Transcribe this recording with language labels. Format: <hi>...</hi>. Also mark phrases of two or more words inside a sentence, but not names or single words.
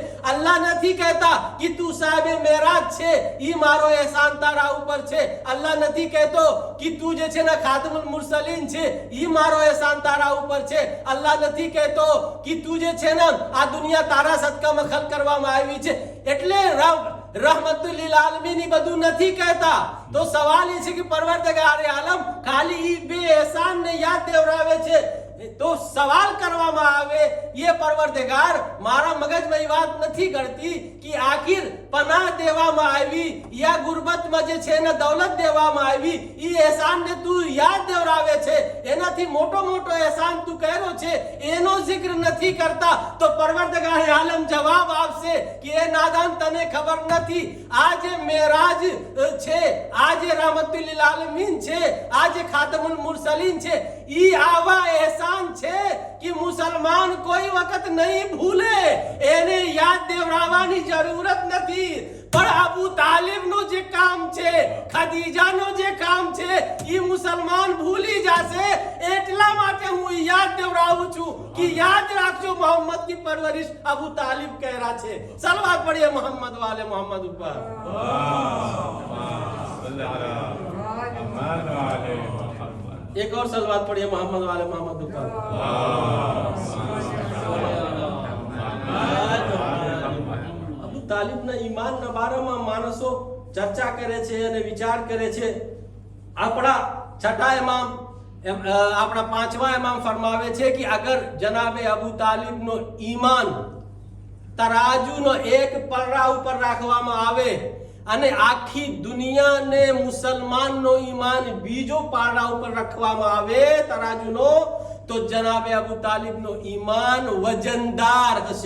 <gu>અલ્લાહ નથી કહેતા કે તું સાહેબે મેરાજ છે, ઈ મારો એહસાન તારા ઉપર છે. અલ્લાહ નથી કહેતો કે તું જે છે ને</gu> <ar>خاتم المرسلين</ar> <gu>છે, ઈ મારો એહસાન તારા ઉપર છે. અલ્લાહ નથી કહેતો કે તું જે છે ને આ દુનિયા તારા સદકામાં ખલ કરવામાં આવી છે. એટલે</gu> <ar>رحمة للعالمين</ar> <gu>બધું નથી કહેતા. તો સવાલ એ છે કે પરવરદગારે આલમ ખાલી ઈ બે એહસાન ને યાદ દેવરાવે છે. તો સવાલ કરવામાં આવે ये પરવરદગાર મારા મગજમાં એ વાત નથી કરતી કે આખિર પનાહ દેવામાં આવી યા ગુરબતમાં જે છે ને દૌલત દેવામાં આવી, ઈ એહસાન ને તું યાદ દેવરાવે છે. એનાથી મોટો મોટો એહસાન તું કર્યો છે એનો જિક્ર નથી કરતા. તો પરવરદગાર આલમ જવાબ આપશે કે એ નાદાન તને ખબર નથી. આ જે મેરાજ છે, આ જે</gu> <ar>رحمة للعالمين</ar> <gu>છે, આ જે</gu> <ar>خاتم المرسلين</ar> <gu>છે, ઈ આવા એહસાન છે કે મુસલમાન કોઈ વખત નહીં ભૂલે. એને યાદ દેવરાવવાની જરૂરત નથી. પણ અબુ તાલિબનું જે કામ છે, ખદીજાનું જે કામ છે, ઈ મુસલમાન ભૂલી જશે. એટલા માટે હું યાદ દેવરાવું છું કે યાદ રાખજો મોહમ્મદ</gu> <ur>کی پرورش</ur> <gu>अबू तालिब कहरा छे.</gu> <ur>صلوات پڑھیے محمد و آل محمد اوپر. ایک اور صلوات پڑھیے محمد و آل محمد اوپر.</ur> <gu>અબુ તાલિબના ઈમાનના બારામાં માણસો ચર્ચા કરે છે અને વિચાર કરે છે. આપણા છઠ્ઠા ઇમામ, આપણા પાંચમા ઇમામ ફરમાવે છે કે અગર જનાબે અબુ તાલિબનો ઈમાન તરાજુનો એક પર્રા ઉપર રાખવામાં આવે અને આખી દુનિયાને મુસલમાનનો ઈમાન બીજો પારા ઉપર રાખવામાં આવે તરાજુનો, તો જનાબે અબુ તાલિબનો ઈમાન વજનદાર હશે.</gu>